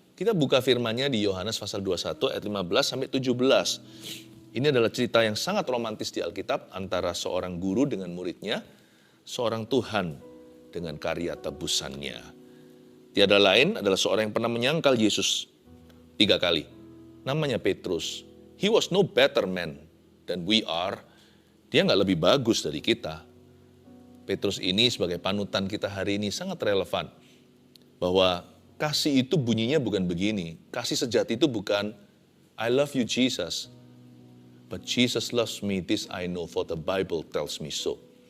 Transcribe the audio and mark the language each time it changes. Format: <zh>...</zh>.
<id>Kita buka firman-Nya di Yohanes pasal 21 ayat 15 sampai 17. Ini adalah cerita yang sangat romantis di Alkitab antara seorang guru dengan muridnya, seorang Tuhan dengan karya tebusannya. Tiada lain adalah seorang yang pernah menyangkal Yesus 3 kali. Namanya Petrus.</id> <en>He was no better man than we are.</en> <id>Dia nggak lebih bagus dari kita. Petrus ini sebagai panutan kita hari ini sangat relevan. Bahwa kasih itu bunyinya bukan begini. Kasih sejati itu bukan,</id> <en>I love you Jesus. But Jesus loves me, this I know, for the Bible tells me so.</en>